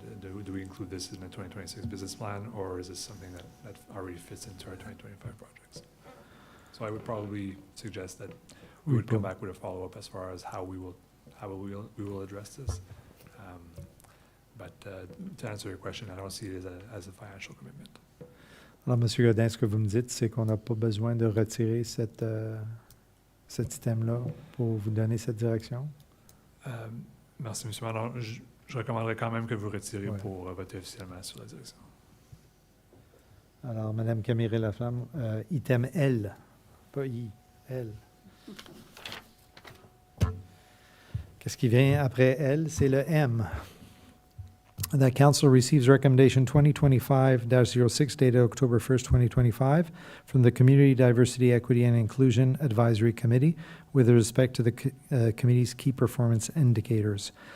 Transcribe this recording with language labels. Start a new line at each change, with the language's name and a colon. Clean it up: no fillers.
English: Do we include this in the 2026 business plan, or is this something that already fits into our 2025 projects? So I would probably suggest that we would come back with a follow-up as far as how we will address this. But to answer your question, I don't see it as a financial commitment.
French: Alors, Monsieur Godin, ce que vous me dites, c'est qu'on n'a pas besoin de retirer cet item-là pour vous donner cette direction? Merci, M. Manon. Je recommanderais quand même que vous retiriez Ouais. pour voter officiellement sur la direction. Alors, Madame Camille Laflamme, item L, pas I, L. Qu'est-ce qui vient après L? C'est le M.
English: That council receives recommendation 2025-06 dated October 1st, 2025 from the Community Diversity, Equity and Inclusion Advisory Committee with respect to the committee's key performance indicators.